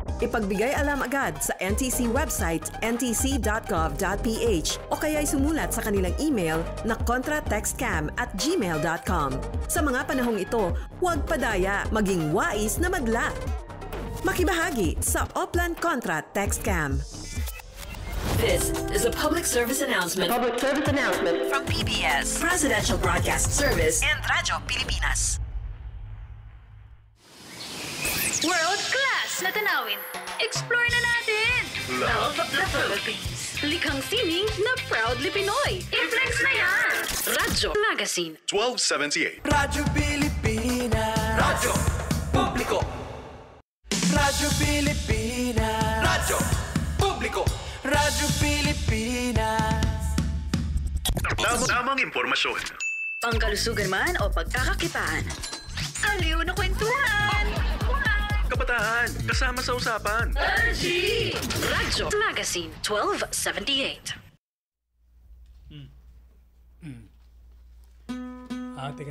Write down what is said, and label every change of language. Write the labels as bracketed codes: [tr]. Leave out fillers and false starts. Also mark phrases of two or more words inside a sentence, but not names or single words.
[tl] Ipagbigay alam agad sa NTC website ntc.gov.ph o kaya'y sumulat sa kanilang email na contratextcam@gmail.com. Sa mga panahong ito, huwag padaya, maging wais na madla. Makibahagi sa Oplan Contra Text Scam. [en] This is a public service announcement. Public service announcement from PBS, Presidential Broadcast Service, and Radyo Pilipinas. World class [tl] na tanawin. Explore na natin. [en] Love the Philippines. [tl] Likhang sining na proudly Pinoy. I-flex na yan. Radyo Magazine. 1278. Radyo Pilipinas. Radyo Publiko. Radyo Pilipinas. Radyo Publiko. Radyo Pilipinas. Tamang informasyon. Pangkalusugan man o pagkakakitaan. Aliw na kwentuhan. Kabataan, kasama sa usapan. RG! Radyo Magazine 1278. Teka.